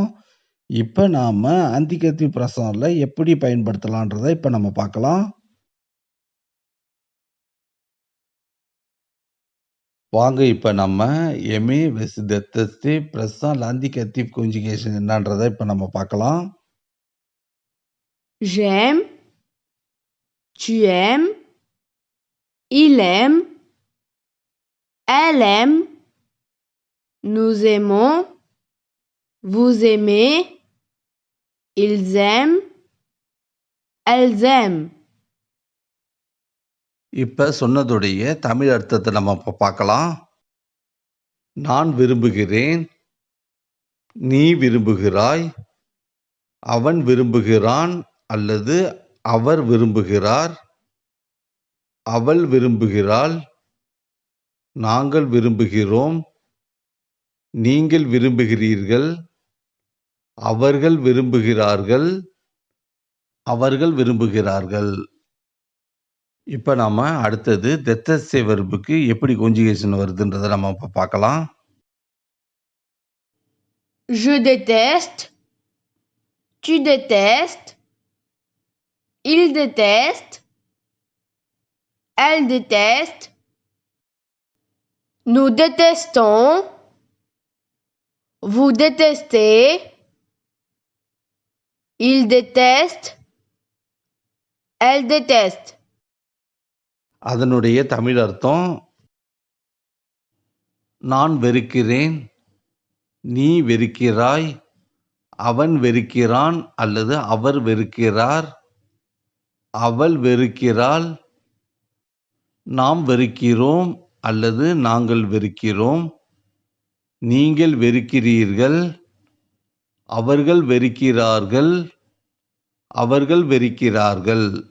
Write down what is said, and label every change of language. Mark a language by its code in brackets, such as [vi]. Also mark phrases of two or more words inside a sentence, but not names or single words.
[ta] இப்ப நாம [en] indicative present [ta] எப்படி பயன்படுத்தலான்றத இப்ப நம்ம பார்க்கலாம். வாங்க இப்ப நம்ம எமே வெஸ் டெத்தஸ்டே [en] present indicative conjugation [ta] என்னன்றத இப்ப நம்ம பார்க்கலாம். [fr] J'aime, tu aimes, il aime, elle aime, nous aimons, vous aimez, ils aiment, elles aiment. [ta] இப்ப சொன்னதுடைய தமிழ் அர்த்தத்தை நம்ம இப்ப பார்க்கலாம். நான் விரும்புகிறேன், நீ விரும்புகிறாய், அவன் விரும்புகிறான் அல்லது அவர் விரும்புகிறார், அவள் விரும்புகிறாள், நாங்கள் விரும்புகிறோம், நீங்கள் விரும்புகிறீர்கள், அவர்கள் விரும்புகிறார்கள், அவர்கள் விரும்புகிறார்கள். இப்ப நாம அடுத்தது டெத்தஸ்டே வெர்புக்கு எப்படி கான்ஜுகேஷன் வருதுன்றத நம்ம இப்ப பார்க்கலாம். [fr] Je déteste, tu détestes, il déteste, elle déteste, nous détestons, vous détestez, il déteste, elle déteste. [ta] அதனுடைய தமிழ் அர்த்தம், நான் வெறுக்கிறேன், நீ வெறுக்கிறாய், அவன் வெறுக்கிறான் அல்லது அவர் வெறுக்கிறார், அவள் வெறுக்கிறாள், நாம் வெறுக்கிறோம் அல்லது நாங்கள் வெறுக்கிறோம், நீங்கள் வெறுக்கிறீர்கள், அவர்கள் வெறுக்கிறார்கள், அவர்கள் வெறுக்கிறார்கள்.